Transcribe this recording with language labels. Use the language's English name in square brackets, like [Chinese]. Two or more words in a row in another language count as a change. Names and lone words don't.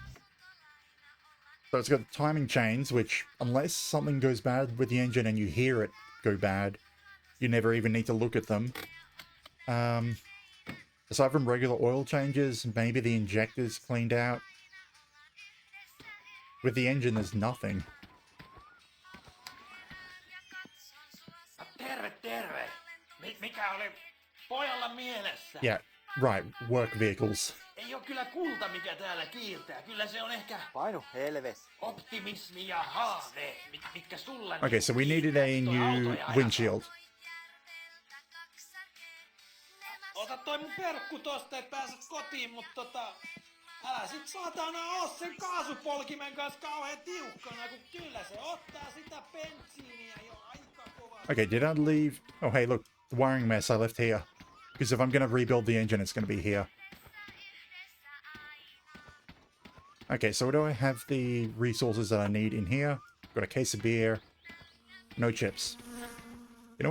[English] So it's got timing chains, which, unless something goes bad with the engine and you hear it go bad, you never even need to look at them. Aside from regular oil changes, maybe the injector's cleaned out. With the engine, there's nothing. [Finnish] Mikä oli pojalla mielessä? [English] Yeah, right, work vehicles. [Finnish] Ei oo kyllä kulta, mikä täällä kiiltää. Kyllä se on ehkä Painu helves. optimismi ja haave, mitkä sulla... [English] Okay, so we needed a new windshield. [Finnish] Ota toi mun perkku tosta, et pääset kotiin, mut älä sit saatana oo sen kaasupolkimen kanssa kauhean tiukkana, kun kyllä se ottaa sitä bensiiniä jo aika kovasti. [English] Okay, did I leave... Oh, hey, look, the wiring mess I left here. Because if I'm going to rebuild the engine, it's going to be here. Okay, so do I have the resources that I need in here? Got a case of beer. No chips. You know what?